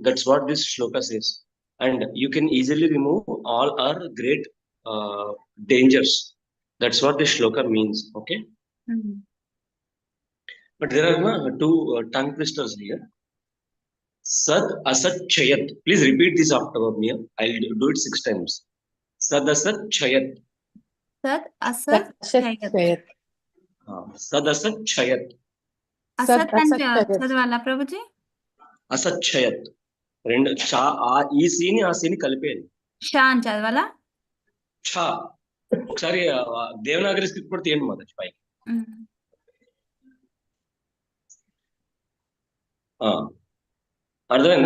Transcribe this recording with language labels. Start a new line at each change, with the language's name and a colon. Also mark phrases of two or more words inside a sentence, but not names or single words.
English: That's what this shloka says. And you can easily remove all our great dangers. That's what this shloka means. Okay. But there are two tongue twisters here.
Sanskrit: सद् असत् चयत्.
English: Please repeat this after me. I'll do it 6 times.
Sanskrit: सद् असत् चयत्. सद् असत् चयत्. सद् असत् चयत्.
Telugu: Asat and చదవాలా ప్రభుజీ?
Sanskrit: असत् चयत्.
Telugu: రెండు చా ఈ సీని ఆ సీని కలిపేది. షా అని చదవాలా? ఛా. ఒకసారి దేవనాగరి స్క్రిప్ట్ కూడా తీయండి మొదటి పైకి. అర్థమైందా?